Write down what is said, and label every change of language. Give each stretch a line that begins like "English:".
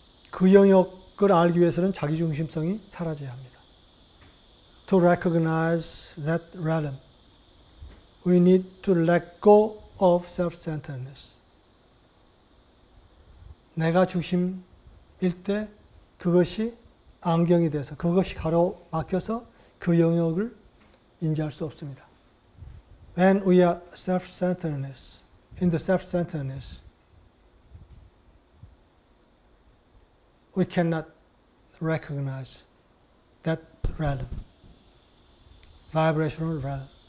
Korean: 그 영역을 알기 위해서는 자기중심성이 사라져야 합니다.
English: To recognize that realm, we need to let go of self-centeredness.
Korean: 내가 중심일 때 그것이 안경이 돼서, 그것이 가로막혀서 그 영역을 인지할 수 없습니다.
English: When we are self-centeredness, in the self-centeredness, we cannot recognize that realm, vibrational realm.